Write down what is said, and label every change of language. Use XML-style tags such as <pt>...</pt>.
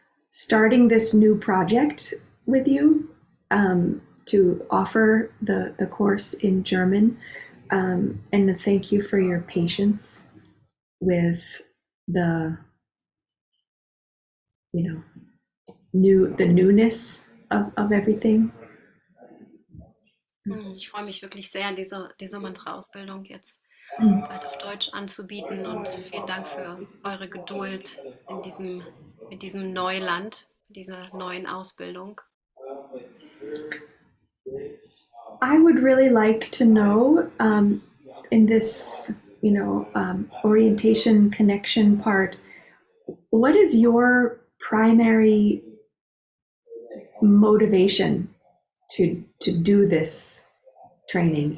<en>starting this new project with you, to offer the course in German, and thank you for your patience with the newness of everything.</en> <de>Ich freue mich wirklich sehr, diese Mantra-Ausbildung jetzt bald auf Deutsch anzubieten, und vielen Dank für eure Geduld mit diesem Neuland, dieser neuen Ausbildung.</de> <en>I would really like to know, in this, orientation connection part, what is your primary motivation to do this training?</en>